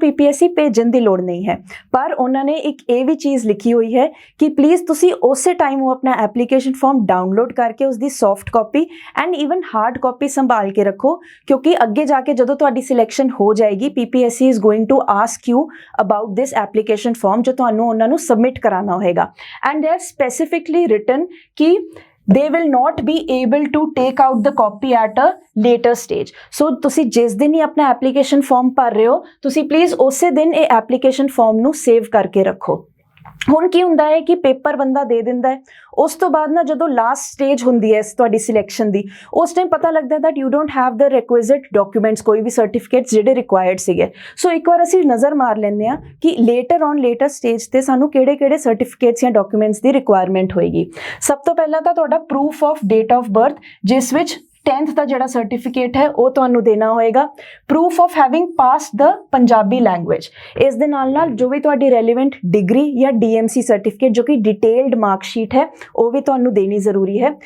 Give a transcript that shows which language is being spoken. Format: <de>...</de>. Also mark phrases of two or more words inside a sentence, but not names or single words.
<pa>ਪੀਪੀਐਸਸੀ ਭੇਜਣ ਦੀ ਲੋੜ ਨਹੀਂ ਹੈ, ਪਰ ਉਹਨਾਂ ਨੇ ਇੱਕ ਇਹ ਵੀ ਚੀਜ਼ ਲਿਖੀ ਹੋਈ ਹੈ ਕਿ ਪਲੀਜ਼ ਤੁਸੀਂ ਉਸੇ ਟਾਈਮ ਉਹ ਆਪਣਾ</pa> <en>application form download</en> <pa>ਕਰਕੇ ਉਸ ਦੀ</pa> <en>soft copy and even hard copy</en> <pa>ਸੰਭਾਲ ਕੇ ਰੱਖੋ ਕਿਉਂਕਿ ਅੱਗੇ ਜਾ ਕੇ ਜਦੋਂ ਤੁਹਾਡੀ ਸਿਲੈਕਸ਼ਨ ਹੋ ਜਾਏਗੀ</pa> <en>PPSC is going to ask you about this application form</en> <pa>ਜੋ ਤੁਹਾਨੂੰ ਉਹਨਾਂ ਨੂੰ ਸਬਮਿਟ ਕਰਾਉਣਾ ਹੋਏਗਾ</pa> <en>and they are specifically written</en> <pa>कि</pa> <en>they will not be able to take out the copy at a later stage।</en> <pa>so ਤੁਸੀਂ ਜਿਸ ਦਿਨ ਹੀ ਆਪਣਾ</pa> <en>application form</en> <pa>ਭਰ ਰਹੇ ਹੋ ਤੁਸੀਂ ਪਲੀਜ਼ ਉਸੇ ਦਿਨ ਇਹ</pa> <en>application form</en> <pa>ਨੂੰ ਸੇਵ ਕਰਕੇ ਰੱਖੋ। ਹੁਣ ਕੀ ਹੁੰਦਾ ਹੈ ਕਿ ਪੇਪਰ ਬੰਦਾ ਦੇ ਦਿੰਦਾ ਹੈ, ਉਸ ਤੋਂ ਬਾਅਦ ਨਾ ਜਦੋਂ</pa> <en>last stage</en> <pa>ਹੁੰਦੀ ਹੈ ਤੁਹਾਡੀ ਸਿਲੈਕਸ਼ਨ ਦੀ ਉਸ ਟਾਈਮ ਪਤਾ ਲੱਗਦਾ ਹੈ</pa> <en>that you don't have the requisite documents,</en> <pa>ਕੋਈ ਵੀ ਸਰਟੀਫਿਕੇਟਸ ਜਿਹੜੇ ਰਿਕੁਆਇਰਡ ਸੀਗੇ। ਸੋ ਇੱਕ ਵਾਰ ਅਸੀਂ ਨਜ਼ਰ ਮਾਰ ਲੈਂਦੇ ਹਾਂ ਕਿ</pa> <en>later stage</en> <pa>ਤੇ ਸਾਨੂੰ ਕਿਹੜੇ ਸਰਟੀਫਿਕੇਟਸ ਜਾਂ ਡਾਕੂਮੈਂਟਸ ਦੀ ਰਿਕੁਆਇਰਮੈਂਟ ਹੋਏਗੀ। ਸਭ ਤੋਂ ਪਹਿਲਾਂ ਤਾਂ ਤੁਹਾਡਾ</pa> <en>proof of date of birth</en> <pa>ਜਿਸ ਵਿੱਚ 10th ਦਾ ਜਿਹੜਾ ਸਰਟੀਫਿਕੇਟ ਹੈ ਉਹ ਤੁਹਾਨੂੰ ਦੇਣਾ ਹੋਏਗਾ,</pa> <en>proof of having passed the Punjabi language,</en> <pa>ਇਸ ਦੇ ਨਾਲ ਜੋ ਵੀ ਤੁਹਾਡੀ</pa> <en>relevant degree</en> <pa>ਜਾਂ</pa> <en>DMC certificate</en> <pa>ਜੋ ਕਿ</pa> <en>detailed marksheet</en> <pa>ਹੈ ਉਹ ਵੀ ਤੁਹਾਨੂੰ ਦੇਣੀ ਜ਼ਰੂਰੀ ਹੈ।</pa>